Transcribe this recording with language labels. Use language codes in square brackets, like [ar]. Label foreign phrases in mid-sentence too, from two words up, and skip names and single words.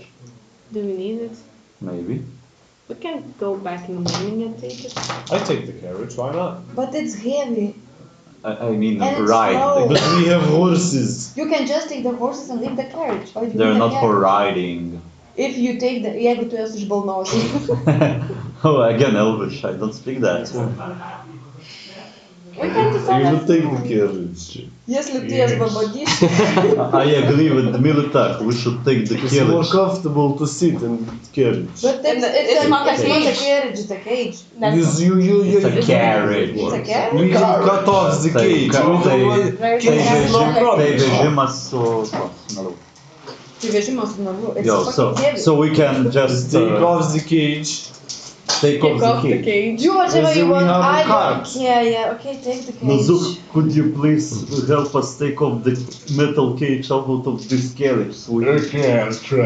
[en] Do we need it? Maybe. We can go back in the morning and take it. I take the carriage, why not? But it's heavy. I mean, And it's ride. slow. But we have horses. You can just take the horses and leave the carriage. Why do you They're need a not for carriage? riding. If you take the... [lt] Jeigu tu esi iš Balnos. [en] Oh, again, Elvish. I don't speak that. We can decide You will that take tomorrow. the carriage. [ru] Если ты освободишь... [en] I agree with Militak. We should take the It's more carriage. comfortable to sit in the carriage. But And it's not a it's not a cage. carriage, it's a cage. That's You It's a carriage. It's a carriage? We can cut off the cage. [lt] Tai [en] Very [lt] tai [en] good. [lt] veži- tai vežimas su... naru. Tai vežimas su narvu. [en] It's Yo, fucking heavy. so we can just Take off the cage. take kick off off the the cage. cage. Do whatever Yes, you we want. have I a don't cart. care. Yeah, okay, take the cage. Nazuk, could you please help us take off the metal cage out of this carriage so Okay, I'll try.